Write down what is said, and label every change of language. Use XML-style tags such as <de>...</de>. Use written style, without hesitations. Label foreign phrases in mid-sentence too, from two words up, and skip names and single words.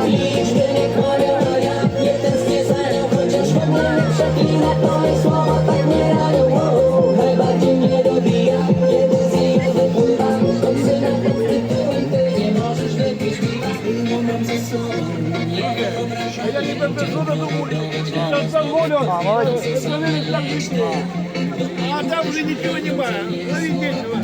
<pl>Liczby nie kłamią, a ja nie tęsknię za nią, chociaż w ogóle nie przeklinam. Moje słowa tak nie ranią. Najbardziej mnie dobija, kiedy z ich wypływa toksyna pod tytułem ty nie możesz wypić piwa. Nie mam ze sobą, nie wyobrażam.</pl> <ru>Я не подожду до дома. Сейчас позволю. Проверить там лишнее. А там уже ничего не было. Ловить нечего.</ru>